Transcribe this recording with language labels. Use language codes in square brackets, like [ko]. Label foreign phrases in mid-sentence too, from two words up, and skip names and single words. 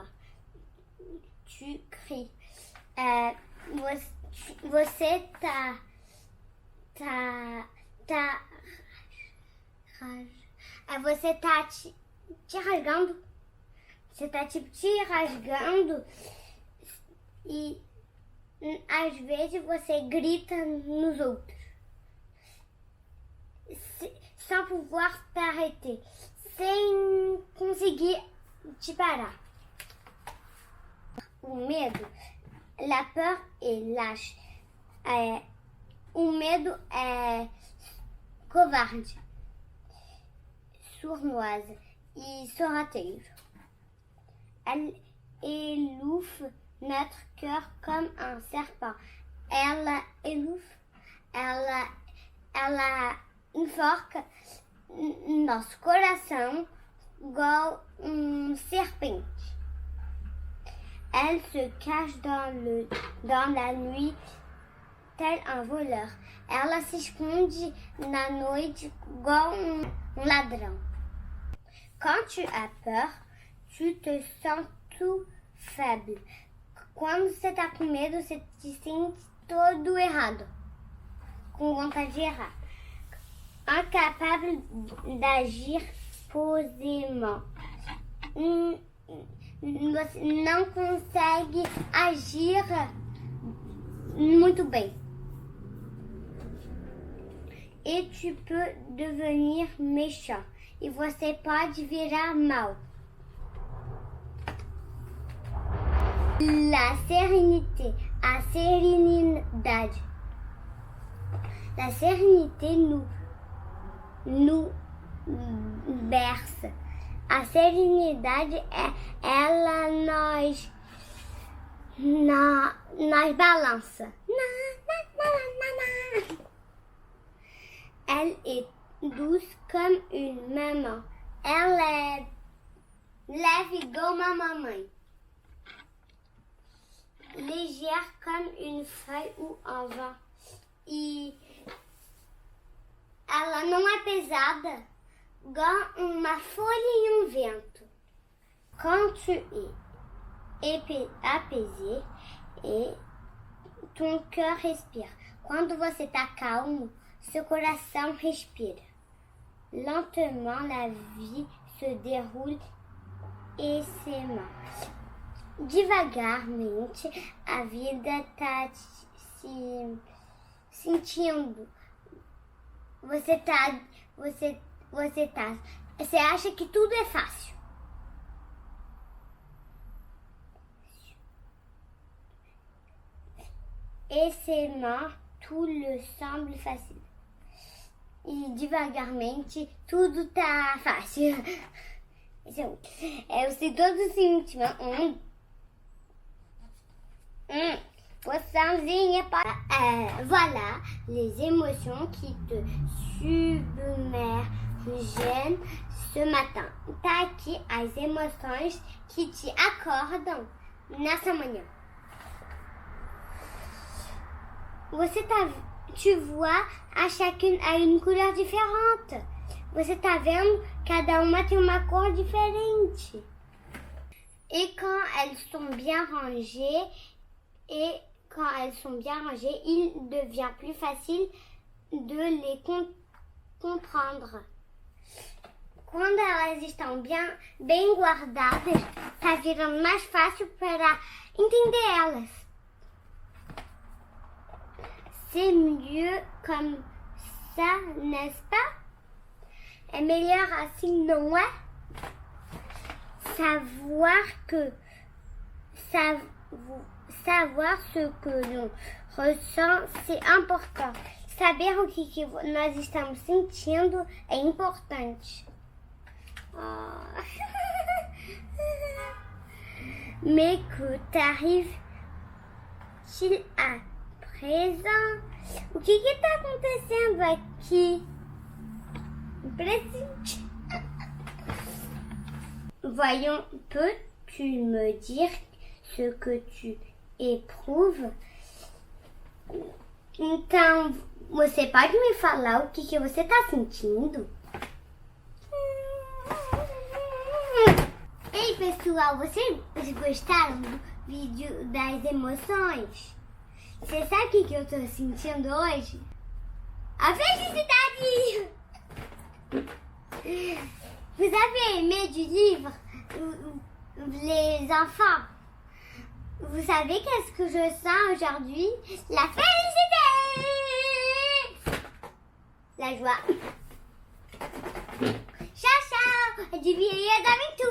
[fr] Tu cries. [pt] Você você tá te rasgando. Você tá tipo te rasgando e às vezes você grita nos outros [fr] sans pouvoir t'arrêter, [pt] sem conseguir te parar. O medo, [fr] la peur est lâche. [pt] O medo é covarde, sournoise e sorrateiro. [fr] Elle étouffe notre cœur comme un serpent. [pt] Ela enforca nosso coração igual serpente. [fr] Elle se cache dans la nuit tel un voleur. [pt] Ela se esconde na noite igual ladrão. [fr] Quand tu as peur, tu te sens tout faible. [pt] Quando você está com medo, você te sente todo errado, com vontade de errar. [fr] Incapable d'agir posément. [pt] Você não consegue agir muito bem. [fr] Et tu peux devenir méchant. [pt] E você pode virar mal. [fr] La sérénité, [pt] a serenidade. [fr] La sérénité nous berce. [pt] A serenidade ela nos balança. [fr] Elle est douce comme une maman. [pt] Ela é leve igual uma mamãe. [fr] Légère comme une feuille ou un vent. [pt] E ela não é pesada igual uma folha e um vento. [fr] Quand tu es apaisé et ton cœur respire. [pt] Quando você está calmo, seu coração respira. [fr] Lentement, la vie se déroule aisément. [pt] Devagarmente, a vida está se sentindo. Você acha que tudo é fácil. [fr] Aisément, tout le semble facile. [pt] E devagarmente, tudo tá fácil. Eu sei todo sentimento. Poissonzinha para... [fr] voilà les émotions qui te submergent ce matin. [pt] Tá aqui as emoções que te acordam nessa manhã. [fr] Tu vois, à chacune a une couleur différente. [pt] Você tá vendo? Cada uma tem uma cor diferente. [fr] Et quand elles sont bien rangées, il devient plus facile de les comprendre. [pt] Quando elas estão bem guardadas, tá virando mais fácil para entender elas. [fr] C'est mieux comme ça, n'est-ce pas? [pt] É melhor assim, não é? [fr] Savoir ce que l'on ressent, c'est important. [pt] Saber o que nós estamos sentindo é importante. [fr] Oh. Mais que t'arrive-t-il à présent? [pt] O que está acontecendo aqui? Presente. [fr] Voyons, peux-tu me dire ce que tu éprouves? [pt] Então, você pode me falar o que você está sentindo? Ei, pessoal, vocês gostaram do vídeo das emoções? Você sabe o que eu estou sentindo hoje? A felicidade! [fr] Vous avez aimé du livre Les enfants? Vous savez qu'est-ce que je sens aujourd'hui? La félicité! La joie. [it] Ciao, ciao! [pt] Adivinha da minha